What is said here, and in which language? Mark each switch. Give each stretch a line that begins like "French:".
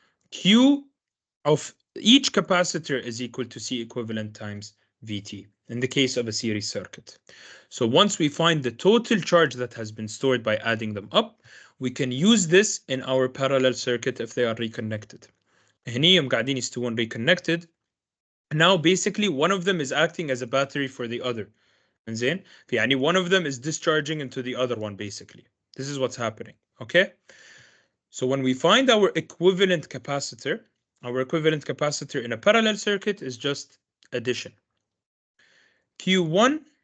English: Q of each capacitor is equal to C equivalent times VT in the case of a series circuit. So once we find the total charge that has been stored by adding them up, we can use this in our parallel circuit if they are reconnected.
Arabic: هني يوم قاعدين يستوون reconnected.
English: Now basically one of them is acting as a battery for the other.
Arabic: زين يعني
English: one of them is discharging into the other one basically. This is what's happening. Okay? So when we find our equivalent capacitor in a parallel circuit is just addition. Q1